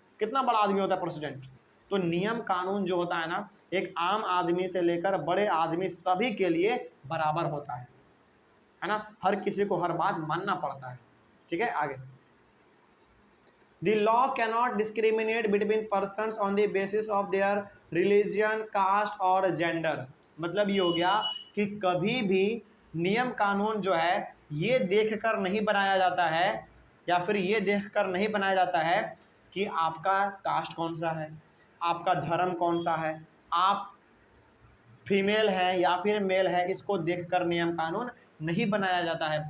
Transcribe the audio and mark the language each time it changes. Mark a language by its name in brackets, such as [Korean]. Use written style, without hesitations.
[Hindi] कितना बड़ा आदमी होता है प्रेसिडेंट। तो नियम कानून जो होता है ना, एक आम आदमी से लेकर बड़े आदमी सभी के लिए बराबर होता है ना, हर किसी को हर बात मानना पड़ता है। ठीक है, आगे। [English] The law cannot discriminate between persons on the basis of their religion, caste [Hindi] और [English] gender। [Hindi] मतलब ये हो गया कि कभी भी नियम कानून जो है ये देखकर नहीं बनाया जाता है, या फिर ये देखकर नहीं बनाया जाता है कि आपका कास्ट कौन सा है, आपका धर्म कौन सा है, आप फीमेल है या फिर मेल है, इसको देखकर नियम कानून नहीं बनाया जाता है।